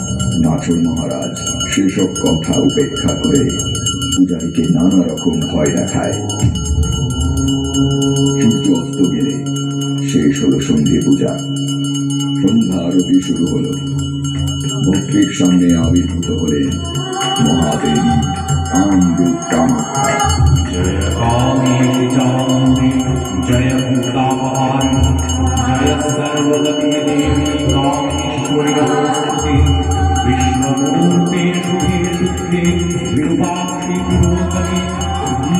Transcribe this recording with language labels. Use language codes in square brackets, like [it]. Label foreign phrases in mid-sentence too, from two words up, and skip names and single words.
[bn] নাচন মহারাজ সেসব কথা উপেক্ষা করে পূজারীকে নানা রকম ভয় দেখায়। সূর্য অস্ত গেলে শেষ হলো সন্ধে পূজা। সন্ধ্যা আরতি শুরু হলো। ভক্তির সামনে আবির্ভূত হলেন মহাদেবী কামাখ্যা। [sa] जय कामेशि चामुण्डी जय भूतापहारिणी जय सर्वगति देवी कामेश्वरी नमोस्तुते। विष्णुमूर्ते शुभे शुद्धे विरूपाक्षि विलोचने